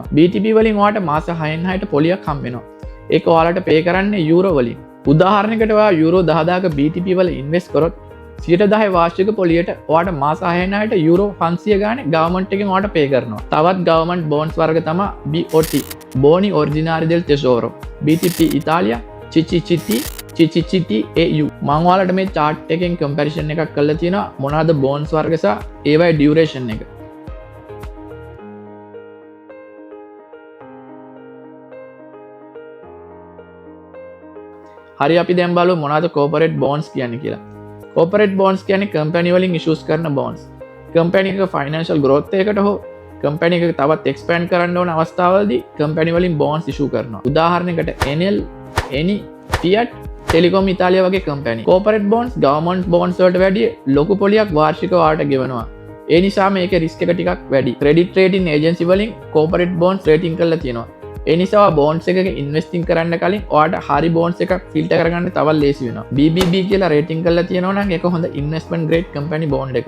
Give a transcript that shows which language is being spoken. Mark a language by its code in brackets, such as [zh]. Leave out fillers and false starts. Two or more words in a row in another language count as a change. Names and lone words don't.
[si] BTP වලින් ඔයාලට මාස 6න් 6ට පොලියක් හම්බ වෙනවා. ඒක ඔයාලට පේ කරන්නේ යූරෝ වලින්. උදාහරණයකට ඔයා යූරෝ 10000ක BTP වල ඉන්වෙස්ට් කරොත් 10% වාර්ෂික පොලියට ඔයාට මාස 6න් 6ට යූරෝ 500 ගානේ [en] ගවර්න්මන්ට් එකෙන් [si] ඔයාට පේ කරනවා. තවත් [en] government bonds [si] වර්ග තමයි BOT, Boni Originari del Tesoro, BTP Italia, Cicciti EU. මම ඔයාලට මේ chart එකෙන් comparison එකක් කරලා තියෙනවා මොනවාද bonds වර්ග සහ ඒවයි duration එක. හරි අපි දැන් බලමු මොනවාද [en] corporate bonds [si] කියන්නේ කියලා. [en] corporate bonds [si] කියන්නේ company වලින් issues කරන bonds. company එක [en] financial growth [si] එකකට හෝ company එක තවත් expand කරන්න ඕන අවස්ථාවලදී company වලින් [en] bonds issue [si] කරනවා. උදාහරණයකට Enel, Eni, Fiat, Telecom Italia වගේ company. [en] corporate bonds government bonds [si] වලට වැඩිය ලොකු පොලියක් වාර්ෂිකව වාට ගෙවනවා. ඒ නිසා මේකේ risk එක ටිකක් වැඩි. [en] credit rating agency [si] වලින් [en] corporate bonds rating [si] කරලා තියෙනවා. ඒ නිසා bonds එකක ඉන්වෙස්ටිං කරන්න කලින් ඔයාට හරි bonds එකක් ෆිල්ටර් කරගන්න තවත් ලේසි වෙනවා. BBB කියලා රේටින් කරලා තියෙනවා නම් ඒක හොඳ [en] investment grade company bond [si] එකක්.